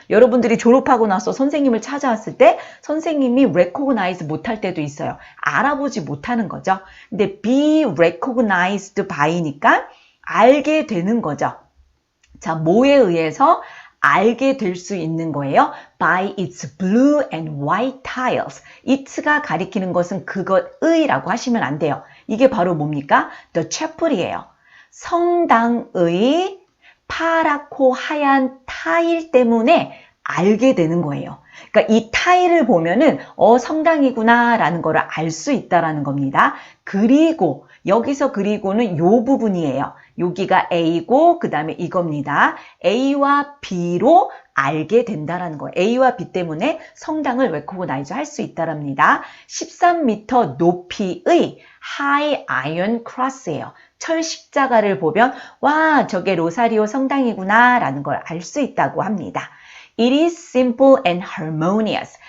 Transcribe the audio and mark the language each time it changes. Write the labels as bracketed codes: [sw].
[ko] 여러분들이 졸업하고 나서 선생님을 찾아왔을 때 선생님이 recognize 못할 때도 있어요. 알아보지 못하는 거죠. 근데 be recognized by니까 알게 되는 거죠. 자, 뭐에 의해서 알게 될 수 있는 거예요? [en] By its blue and white tiles. [ko] it가 가리키는 것은 그것의라고 하시면 안 돼요. 이게 바로 뭡니까? The chapel이에요. 성당의 파랗고 하얀 타일 때문에 알게 되는 거예요. 그러니까 이 타일을 보면은 성당이구나 라는 거를 알 수 있다라는 겁니다. 그리고 여기서 그리고는 요 부분이에요. 여기가 A고 그 다음에 이겁니다. A와 B로 알게 된다라는 거예요. A와 B 때문에 성당을 recognize 할 수 있다랍니다. 13m 높이의 [en] high iron cross [ko] 예요. 철 십자가를 보면 와, 저게 로사리오 성당이구나 라는 걸 알 수 있다고 합니다. [en] It is simple and harmonious.